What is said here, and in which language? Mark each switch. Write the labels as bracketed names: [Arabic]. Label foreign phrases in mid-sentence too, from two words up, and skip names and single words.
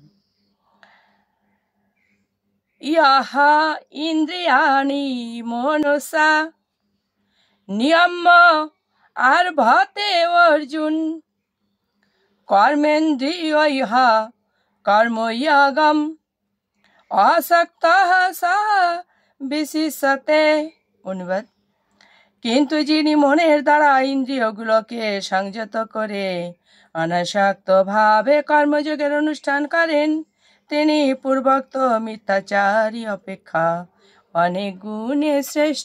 [Sanskrit] यः इन्द्रियाणि मनसा नियम्य आरभते अर्जुन कर्मेन्द्रियैः कर्मयोगम् আসক্তঃ সঃ বিশিষ্যতে। [Bangla] অনুবাদ: কিন্তু যিনি মনের দ্বারা ইন্দ্রিয়গুলোকে সংযত করে অনাসক্তভাবে কর্মযোগের অনুষ্ঠান করেন, তিনি পূর্বোক্ত মিথ্যাচারী অপেক্ষা অনেক গুণে শ্রেষ্ঠ।